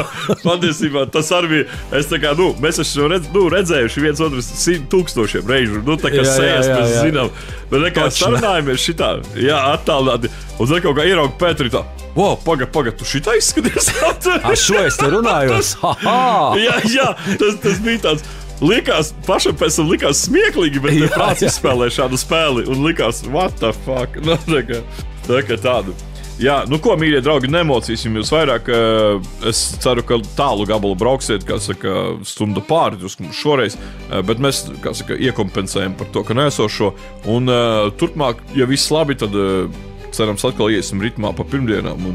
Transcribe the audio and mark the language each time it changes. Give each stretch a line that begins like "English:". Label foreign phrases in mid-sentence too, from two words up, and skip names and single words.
Latvian: Patiesībā tas arī bija, es tā kā, mēs esam redzējuši viens otru 100,000 reižu, tā kā sejas mēs zinām, bet nekā sarunājamies šitā, attālināti, un tad kaut kā ierauga Pēteri tā, paga, tu šitā izskaties? Ar šo es te runājos? Jā, tas bija tāds. Pašam pēc tam likās smieklīgi, bet prāts izspēlē šādu spēli un likās,
English: what the fuck?
Latvian: Tā kā tādu. Jā, ko, mīļie draugi, nemocīsim jūs vairāk. Es ceru, ka tālu gabalu brauksiet, kā saka, stundu pāri šoreiz, bet mēs, kā saka, iekompensējam par to, ka neesošo. Un turpmāk, ja viss labi, tad cerams atkal iesim ritmā pa pirmdienām.